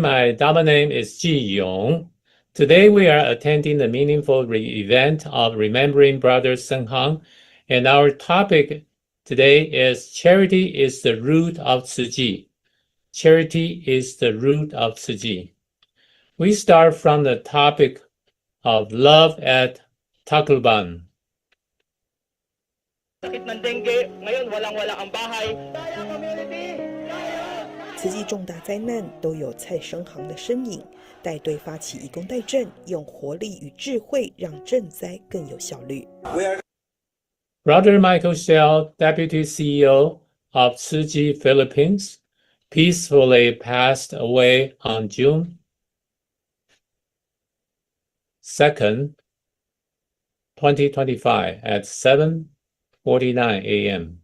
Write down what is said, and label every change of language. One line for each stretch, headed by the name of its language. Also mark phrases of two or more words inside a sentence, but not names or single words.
English: My Dharma name is Ji Yong. Today we are attending the meaningful event of remembering Brother Seng Hang, and our topic today is Charity is the root of Tzu Chi. Charity is the root of Tzu Chi. We start from the topic of love at Tacloban.
Filipino: Sakit ng dengue, ngayon walang-wala ang bahay. Kaya community! Kaya!
Chinese: 慈济重大灾难都有蔡生行的身影，带队发起义工代赈，用活力与智慧让赈灾更有效率。
English: Brother Michael Shell, Deputy CEO of Tzu Chi Philippines, peacefully passed away on June 2nd, 2025 at 7:49 a.m.